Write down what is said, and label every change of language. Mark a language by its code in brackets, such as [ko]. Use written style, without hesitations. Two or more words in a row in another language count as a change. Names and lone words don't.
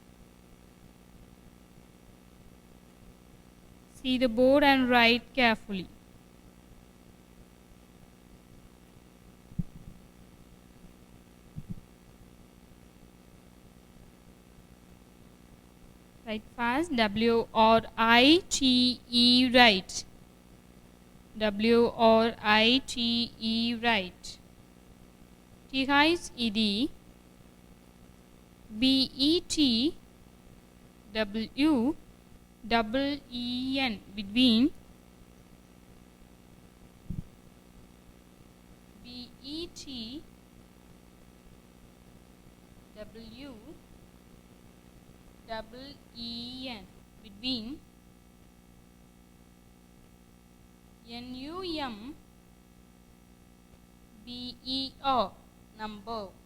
[en] See the board and write carefully. Write fast. W-R-I-T-E, write. W-R-I-T-E, write. T-H-E-D, B-E-T-W-E-E-N, between. B-E-T-W-E-E-N, between. N-U-M-B-E-R, number.